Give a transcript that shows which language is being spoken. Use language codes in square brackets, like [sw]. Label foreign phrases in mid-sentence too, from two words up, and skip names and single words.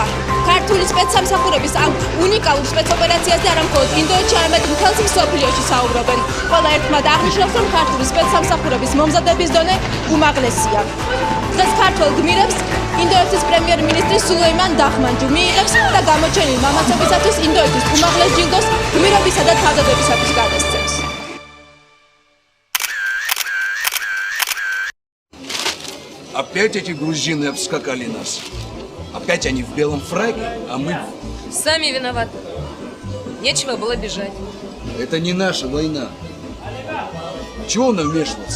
[ka] ქართული სპეცსამსახურების ამ უნიკალურ სპეცოპერაციაზე არა მხოლოდ ინდოეთში, არამედ მთელს მსოფლიოში საუბრობენ. ყველა ერთმანეთ აღნიშნავს, რომ ქართული სპეცსამსახურების მომზადების დონე უმაღლესია. დღეს ქართულ გმირებს ინდოეთის პრემიერ-მინისტრი სულეიმან დახმანჯუ მიიღებს და გამოჩენილ მამაცობისათვის ინდოეთის უმაღლეს ჯილდოს გმირობისა და თავდადებისათვის გადასცემს. [ru] Опять эти грузины обскакали нас. Опять они в белом фраке, а мы... Сами виноваты. Нечего было бежать. Это не наша война. Чего нам вмешиваться?